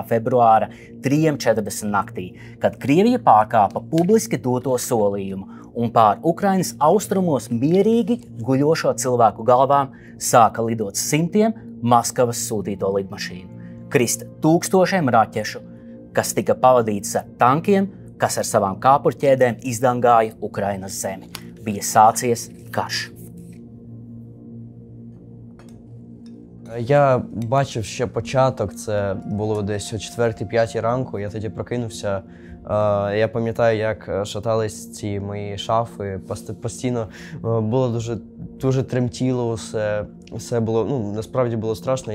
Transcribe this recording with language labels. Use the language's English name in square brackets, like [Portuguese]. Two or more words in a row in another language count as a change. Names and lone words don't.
[Latvian] februāra 3:40 naktī, kad Krievija pārkāpa publiski doto solījumu un pār Ukrainas austrumos mierīgi guļošo cilvēku galvām sāka lidot simtiem Maskavas sūtīto lidmašīnu, krist tūkstošiem raķešu, kas tika pavadītas ar tankiem, kas ar savām kāpurķēdēm izdangāja Ukrainas zemi. Bija sācies karš. [Ukrainian] Я бачив ще початок, це було десь о 4-5 ранку, я тоді прокинувся. Я пам'ятаю, як шатались ці мої шафи, постійно було дуже тремтіло все було, насправді було страшно.